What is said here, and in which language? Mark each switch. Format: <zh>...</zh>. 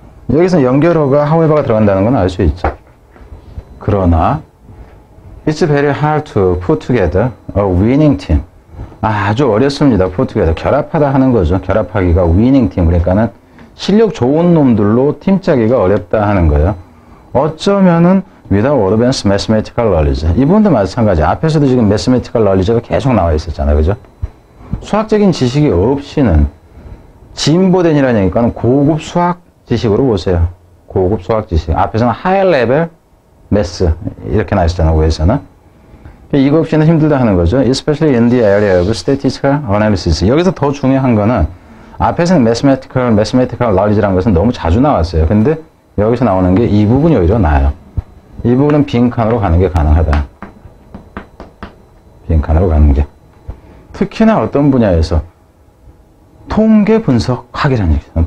<ko>여기서 연결어가 however가 들어간다는 건 알 수 있죠. 그러나</ko> <en>It's very hard to put together a winning team.</en> <ko>아주 어렵습니다. put together. 결합하다 하는 거죠. 결합하기가 winning team. 그러니까는 실력 좋은 놈들로 팀 짜기가 어렵다 하는 거예요. 어쩌면은</ko> <en>without advanced mathematical knowledge.</en> <ko>이분도 마찬가지. 앞에서도 지금 mathematical knowledge가 계속 나와 있었잖아요. 그죠? 수학적인 지식이 없이는 진보된이라는 얘기니까 고급 수학 지식으로 보세요. 고급 수학 지식. 앞에서는 high level math 이렇게 나와 있었잖아요. 위에서는. 이거 없이는 힘들다 하는 거죠.</ko> <en>Especially in the area of statistical analysis.</en> <ko>여기서 더 중요한 거는 앞에서는 mathematical knowledge라는 것은 너무 자주 나왔어요. 근데 여기서 나오는 게 이 부분이 오히려 나아요. 이 부분은 빈칸으로 가는 게 가능하다. 빈칸으로 가는 게. 특히나 어떤 분야에서 통계 분석학이라는 얘기죠.</ko>